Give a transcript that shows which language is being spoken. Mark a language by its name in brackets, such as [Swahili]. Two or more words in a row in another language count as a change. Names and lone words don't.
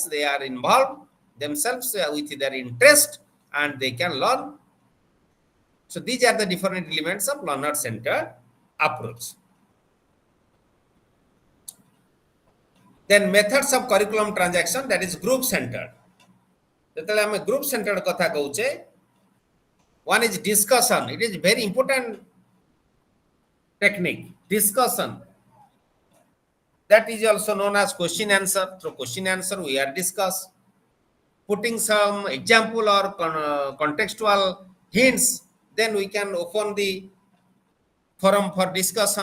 [English] They are involved themselves with their interest and they can learn. So these are the different elements of learner-centered approach. Then methods of curriculum transaction, that is group-centered. [Odia] ଯେତେବେଳେ ଆମେ [English] group centered [Odia] କଥା କହୁଛେ, [English] one is discussion. It is very important technique. Discussion. That is also known as question answer. Through question answer, we are discuss. Putting some example or contextual hints, then we can open the forum for discussion.